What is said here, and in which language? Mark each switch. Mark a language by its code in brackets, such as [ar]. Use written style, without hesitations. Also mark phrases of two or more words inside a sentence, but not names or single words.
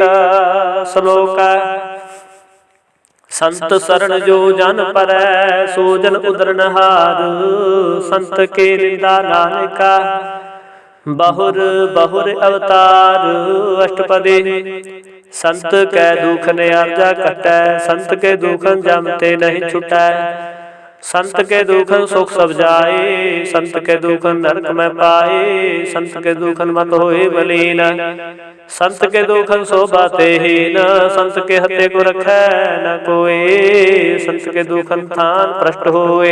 [pa] ਸ਼ਲੋਕ ਸੰਤ ਸਰਣ ਜੋ ਜਨ ਪਰੈ, ਸੋ ਜਨ ਉਦਰਨਹਾਰ। ਸੰਤ ਕੇ ਨਿੰਦਾ ਨਾਨਕਾ, ਬਹੁਰ ਬਹੁਰ ਅਵਤਾਰ। ਅਸ਼ਟਪਦੀ ਸੰਤ ਕੈ ਦੁਖ ਨਿਆਰਜਾ ਘਟੈ, ਸੰਤ ਕੇ ਦੁਖਨ ਜਮ ਤੇ ਨਹੀਂ ਛੁਟੈ। ਸੰਤ ਕੇ ਦੁਖਨ ਸੁਖ ਸਬ ਜਾਏ, ਸੰਤ ਕੇ ਦੁਖਨ ਨਰਕ ਮੇਂ ਪਾਏ। ਸੰਤ ਕੇ ਦੁਖਨ ਮਤ ਹੋਏ ਮਲੀਨ, ਸੰਤ ਕੇ ਦੁਖਨ ਸ਼ੋਭਾ ਤੇਹੀਨ। ਸੰਤ ਕੇ ਹਤੇ ਕੋ ਰਖੈ ਨ ਕੋਈ, ਸੰਤ ਕੇ ਦੁਖਨ ਥਾਨ ਭ੍ਰਸ਼ਟ ਹੋਏ।